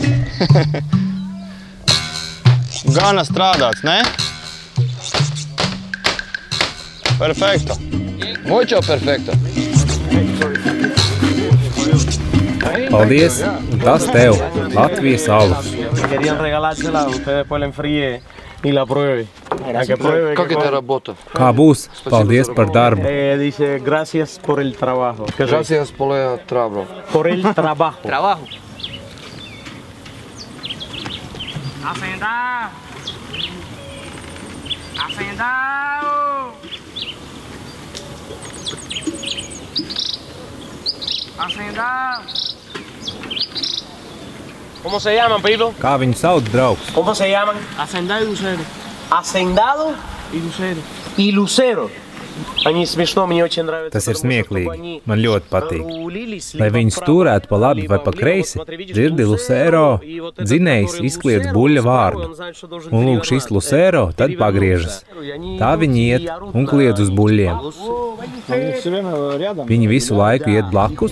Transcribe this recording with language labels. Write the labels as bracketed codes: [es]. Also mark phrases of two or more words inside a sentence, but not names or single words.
[lv] Gana strādāts, ne? [es] Perfekto. Mucho perfekto. [lv] Paldies, un tas tev, Latvijas alus. [es] Querían regalársela, usted después la enfríe y la pruebe. [ru] Как это работа? [lv] Kā būs? Paldies par darbu. [es] Dice, gracias por el trabajo. Gracias por el trabajo. Por el trabajo. Trabajo. Hacendado. ¿Cómo se llaman, Pilo? [lv] Kā viņu sauc, draugs? [es] ¿Cómo se llaman? Hacendado y lucero. Hacendado Y lucero. y lucero. [ru] Они смешно, мне очень нравится. [lv] Tas ir smieklīgi. Man ļoti patīk. Lai viņus turētu pa labi vai pa kreisi, dzirdi Lucero, dzinējs izkliedz buļļa vārdu. Un lūk, šis Lucero tad pagriežas. Tā viņi iet un kliedz uz buļļiem. Viņi visu laiku iet blakus.